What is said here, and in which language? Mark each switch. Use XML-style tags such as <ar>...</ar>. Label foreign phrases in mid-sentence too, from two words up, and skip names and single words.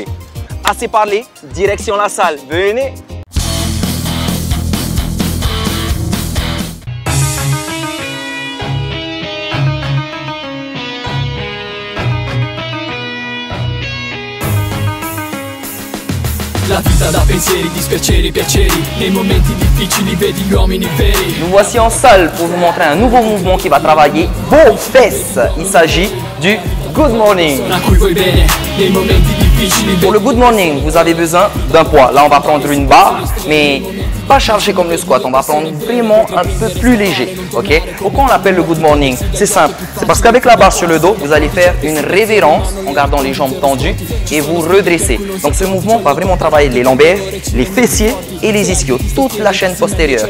<fr>Assez parlé, direction la salle, venez!</fr> <it>La vita da pensieri, dispiaceri, piaceri. Nei momenti difficili vedi gli uomini veri.</it> <fr>Nous voici en salle pour vous montrer un nouveau mouvement qui va travailler vos fesses. Il s'agit du Good Morning.</fr> <it>A cui vuoi bene, nei momenti difficili.</it> <fr>Pour le Good Morning, vous avez besoin d'un poids. Là, on va prendre une barre, mais pas chargé comme le squat. On va prendre vraiment un peu plus léger. Ok? Pourquoi on l'appelle le Good Morning? C'est simple. C'est parce qu'avec la barre sur le dos, vous allez faire une révérence en gardant les jambes tendues et vous redresser. Donc ce mouvement va vraiment travailler les lombaires, les fessiers et les ischios, toute la chaîne postérieure.</fr>